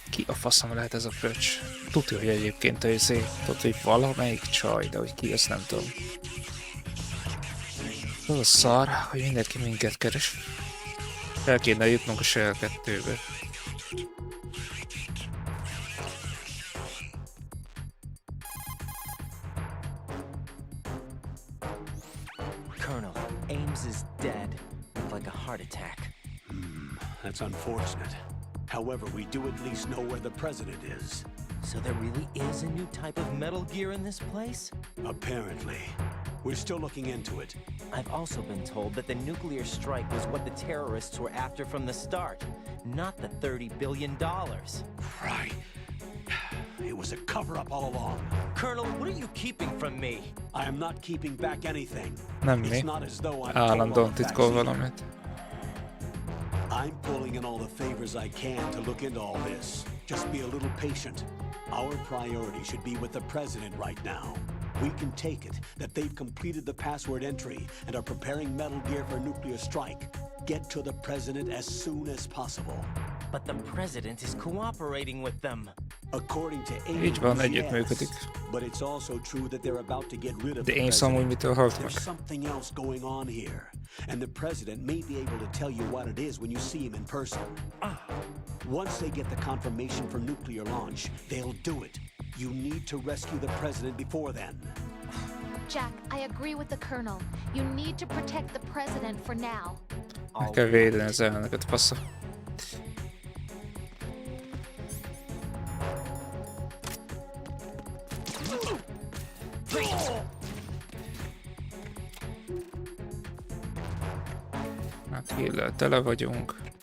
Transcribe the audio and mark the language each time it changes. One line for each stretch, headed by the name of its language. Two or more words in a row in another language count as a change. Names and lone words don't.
Hungarian: a faszom lehet ez a pöcs? Tudja, hogy egyébként tudja, hogy valamelyik csaj, de hogy ki, ezt nem tudom. Az a szar, hogy mindenki minket keres. El kéne jutnunk a Shell 2-be.
English: Colonel, Ames is dead. With like a heart attack. That's unfortunate. However, we do at least know where the president is. So there really is a new type of Metal Gear in this place? Apparently. We're still looking into it. I've also been told that the nuclear strike was what the terrorists were after from the start, not the $30 billion. Right. It was a cover-up all along. Colonel, what are you keeping from me? I am not keeping back anything.
Hungarian: Nem mi.
English: It's not as though I'm
Hungarian: Állandóan titkol
English: vaccine.
Hungarian: valamit.
English: I'm pulling in all the favors I can to look into all this. Just be a little patient. Our priority should be with the president right now. We can take it that they've completed the password entry and are preparing Metal Gear for nuclear strike. Get to the president as soon as possible. But the president is cooperating with them. According to
Hungarian: Így van, Ames, együttműködik.
English: yes. But it's also true that they're about to get rid of
Hungarian: De
English: the
Hungarian: Ames amúgy
English: president.
Hungarian: mitől halt meg?
English: There's something else going on here. And the president may be able to tell you what it is when you see him in person. Once they get the confirmation for nuclear launch, they'll do it. You need to rescue the president before then. Jack, I agree with the Colonel. You need to protect the President for now.
Hungarian: Meg kell védeni az elnököt, passza. Hát híllel tele vagyunk.